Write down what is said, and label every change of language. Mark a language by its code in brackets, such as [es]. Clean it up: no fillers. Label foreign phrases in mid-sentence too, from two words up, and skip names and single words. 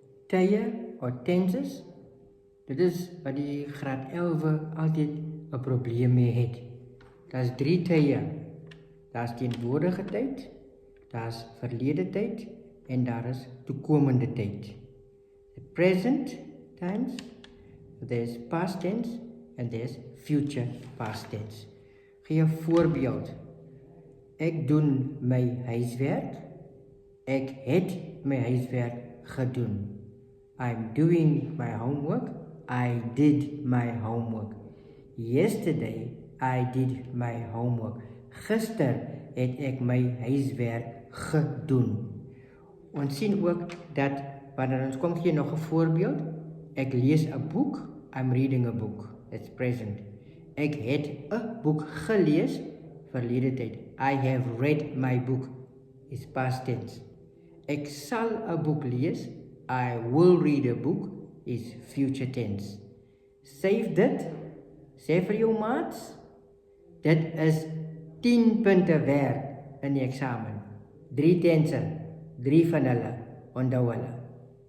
[af] tye of tenses. Dit is wat die graad 11 altyd 'n probleem mee het. Daar's 3 tye. Daar's teenwoordige tyd, daar's verlede tyd en daar is toekomende tyd. [en] The present times, there's past tense and there's future past tense. [af] Gee 'n voorbeeld. Ek doen my huiswerk. Ek het my huiswerk gedoen. [en] I'm doing my homework. I did my homework. Yesterday, I did my homework. [af] Gister het ek my huiswerk gedoen. Ons sien ook dat, wanneer ons kom gee nog 'n voorbeeld, ek lees 'n boek, [en] I'm reading a book, it's present. [af] Ek het 'n boek gelees, verlede tyd. [en] I have read my book, is past tense. [af] Ek sal 'n boek lees, [en] I will read a book, is future tense. [af] Save dit, sê vir jou maats, dit is 10 punte werd in die eksamen. 3 tense, 3 van hulle, onthou hulle.